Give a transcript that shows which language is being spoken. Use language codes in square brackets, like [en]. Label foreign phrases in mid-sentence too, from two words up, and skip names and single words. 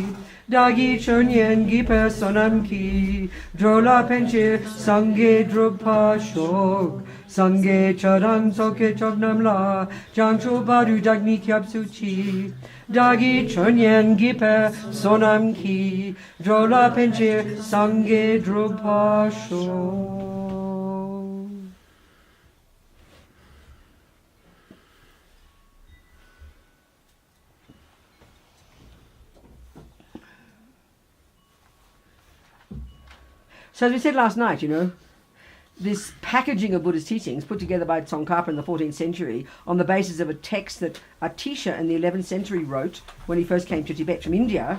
[bo] བདག་གིས་ཆོས་ཉན་གྱི་བསོད་ནམས་ཀྱིས། འགྲོ་ལ་ཕན་ཕྱིར་སངས་རྒྱས་འགྲུབ་པར་ཤོག. སངས་རྒྱས་ཆོས་དང་ཚོགས་ཀྱི་མཆོག་རྣམས་ལ། བྱང་ཆུབ་བར་དུ་བདག་ནི་སྐྱབས་སུ་མཆི. བདག་གིས་ཆོས་ཉན་བགྱིས་པའི་བསོད་ནམས་ཀྱིས། འགྲོ་ལ་ཕན་ཕྱིར་སངས་རྒྱས་འགྲུབ་པར་ཤོག. [en] So as we said last night, this packaging of Buddhist teachings put together by Tsongkhapa in the 14th century on the basis of a text that Atisha in the 11th century wrote when he first came to Tibet from India.